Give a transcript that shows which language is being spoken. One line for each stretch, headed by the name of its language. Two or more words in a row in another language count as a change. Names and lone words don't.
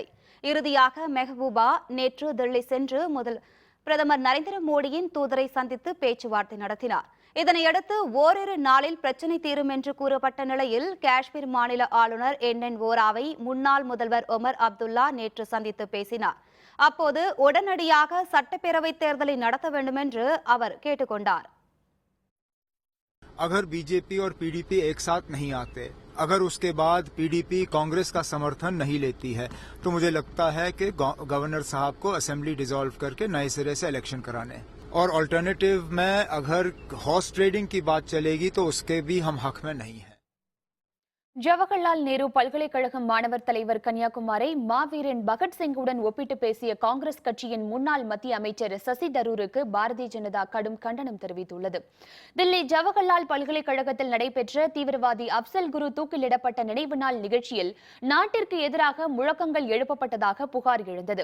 Tamil: இறுதியாக மெஹபூபா நேற்று தில்லி சென்று பிரதமர் நரேந்திர மோடியின் தூதரை சந்தித்து பேச்சுவார்த்தை நடத்தினார். இதனையடுத்து ஓரிரு நாளில் பிரச்சினை தீரும் என்று கூறப்பட்ட நிலையில் காஷ்மீர் மாநில ஆளுநர் என் வோராவை முன்னாள் முதல்வர் ஒமர் அப்துல்லா நேற்று சந்தித்து பேசினார். அப்போது உடனடியாக சட்டப்பேரவைத் தேர்தலை நடத்த வேண்டும் என்று அவர் கேட்டுக்கொண்டார்.
Hindi: अगर बीजेपी और पीडीपी एक साथ नहीं आते, अगर उसके बाद पीडीपी कांग्रेस का समर्थन नहीं लेती है, तो मुझे लगता है कि गवर्नर साहब को
English: assembly dissolve
Hindi: करके नए सिरे से इलेक्शन कराने, और अल्टरनेटिव में अगर
English: horse trading
Hindi: की बात चलेगी तो उसके भी हम हक में नहीं है.
Tamil: ஜவஹர்லால் நேரு பல்கலைக்கழக மாணவர் தலைவர் கன்னியாகுமாரை மாவீரன் பகத்சிங்குடன் ஒப்பிட்டு பேசிய காங்கிரஸ் கட்சியின் முன்னாள் மத்திய அமைச்சர் சசி தரூருக்கு பாரதிய ஜனதா கடும் கண்டனம் தெரிவித்துள்ளது. தில்லி ஜவஹர்லால் பல்கலைக்கழகத்தில் நடைபெற்ற தீவிரவாதி அப்சல் குரு தூக்கிலிடப்பட்ட நினைவு நாள் நிகழ்ச்சியில் நாட்டிற்கு எதிராக முழக்கங்கள் எழுப்பப்பட்டதாக புகார் எழுந்தது.